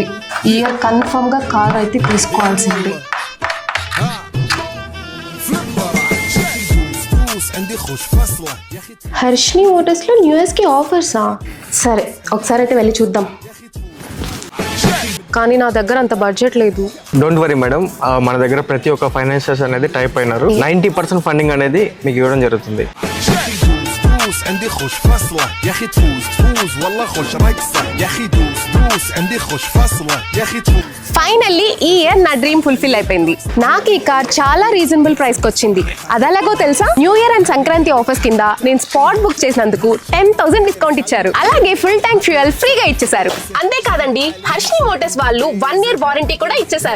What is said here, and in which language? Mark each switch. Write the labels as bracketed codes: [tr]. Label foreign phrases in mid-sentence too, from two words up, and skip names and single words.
[te] ఈ [en] year confirm [te] గా కార్ అయితే తీసుకోవాల్సింది. హర్షిని మోటార్స్ లో [en] new years [te] కి ఆఫర్సా? సరే ఒకసారి అయితే వెళ్ళి చూద్దాం. కానీ నా దగ్గర అంత బడ్జెట్ లేదు. [en] don't worry madam, [te] మన దగ్గర ప్రతి ఒక్క ఫైనాన్షియర్స్ అనేది టైప్ అయినారు. 90% ఫండింగ్ అనేది మీకు ఇవ్వడం జరుగుతుంది. [ar] عندي خوش فصلة يا اخي تفوز والله خوش رقصة يا اخي دوس عندي خوش فصلة يا اخي تفوز. [te] ఫైనల్లీ ఈ ఇయర్ నా [en] dream fulfil [te] అయిపోయింది. నాకు ఈ కార్ చాలా [en] reasonable price [te] కి వచ్చింది. అదెలాగో తెలుసా? [en] new year and Sankranti offers [te] కింద నేను [en] spot book [te] చేసినందుకు 10,000 డిస్కౌంట్ ఇచ్చారు. అలాగే [en] full tank fuel [te] ఫ్రీగా ఇచ్చేసారు. అంతేకాదండి, హర్షిని మోటార్స్ వాళ్ళు [en] 1 year warranty [te] కూడా ఇచ్చేసారు.